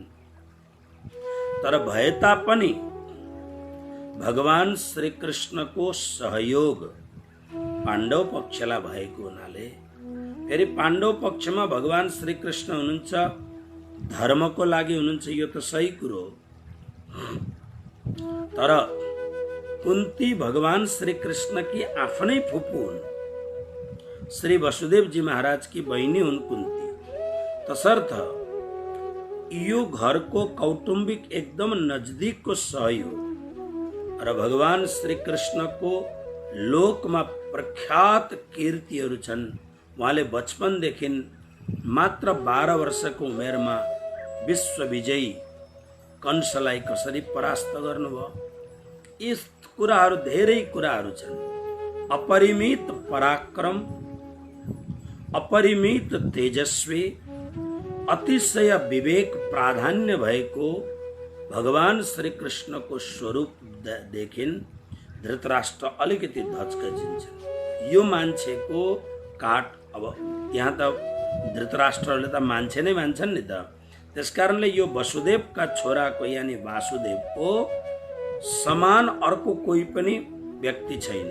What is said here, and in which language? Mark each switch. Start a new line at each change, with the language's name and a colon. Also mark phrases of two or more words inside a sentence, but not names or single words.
Nepali: तर भए तापनि भगवान श्री कृष्णको सहयोग पाण्डव पक्षलाई भएको हुनाले फेरि पाण्डव पक्षमा भगवान श्री कृष्ण हुनुहुन्छ धर्मको लागि हुनुहुन्छ यो त सही कुरो हो। तर कुन्ती भगवान श्री कृष्ण की आफ्नै फुपू हुन्, श्री वसुदेव जी महाराज की बहिनी हुन् कुन्ती। तसर्थ यो घरको कौटुम्बिक एकदम नजदीकको सही हो र भगवान श्री कृष्णको लोकमा प्रख्यात कीर्तिहरू छन्। उहाँले बचपनदेखि मात्र 12 वर्षको उमेरमा विश्वविजयी कंसलाई कसरी परास्त गर्नुभयो, यी कुराहरू धेरै कुराहरू छन्। अपरिमित पराक्रम, अपरिमित तेजस्वी, अतिशय विवेक प्राधान्य भएको भगवान श्री कृष्णको स्वरूप देखिन धृतराष्ट्र अलिकति धच्कजिन्छन्। यो मान्छेको काट, अब यहाँ त धृतराष्ट्रले त मान्छे नै मान्छन् नि त, त्यसकारणले यो वसुदेवका छोराको यानि वासुदेवको समान अर्को कोही पनि व्यक्ति छैन।